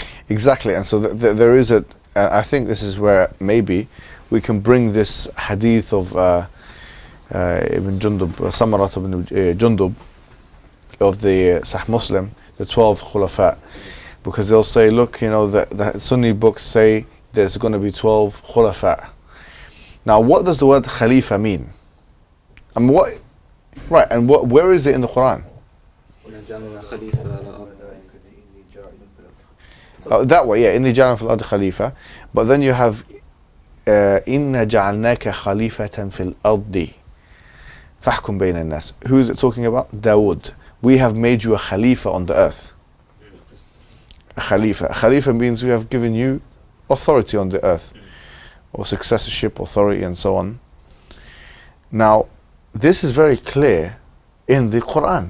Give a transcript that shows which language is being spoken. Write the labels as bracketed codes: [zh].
[en] Exactly, and so there is a. I think this is where maybe we can bring this hadith of Ibn Jundub, Samarat ibn Jundub, of the Sahih Muslim, the 12 Khulafa, because they'll say, look, you know, the Sunni books say there's going to be 12 Khulafa. Now, what does the word Khalifa mean? And where is it in the Quran? That way, yeah, [ar] إِنِّي جَعَلْنَا فِي الْأَرْضِ خَلِيفَةً. [en] But then you have [ar] إِنَّا جَعَلْنَاكَ خَلِيفَةً فِي الْأَرْضِ فَاحْكُمْ بَيْنَ النَّاسِ. [en] Who is it talking about? Dawood. We have made you a Khalifa on the earth. A Khalifa. A Khalifa means we have given you authority on the earth, or successorship, authority, and so on. Now, this is very clear in the Quran.